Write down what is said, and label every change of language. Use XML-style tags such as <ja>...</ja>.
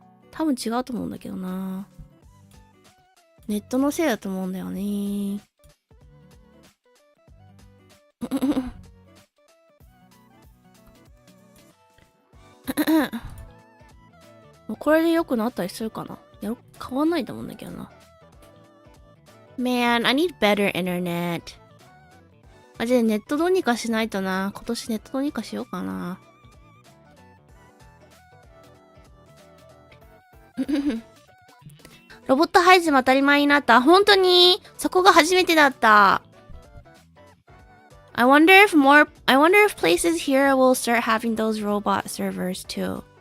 <ja>多分違うと思うんだけどな。ネットのせいだと思うんだよね。これで良くなったりするかな。変わんないと思うんだけどな。</ja> <en>Man, I need better internet.</en> <ja>マジでネットどうにかしないとな。今年ネットどうにかしようかな。ロボット配信も当たり前になった。本当にそこが初めてだった。</ja> <en>I wonder if places here will start having those robot servers too.</en>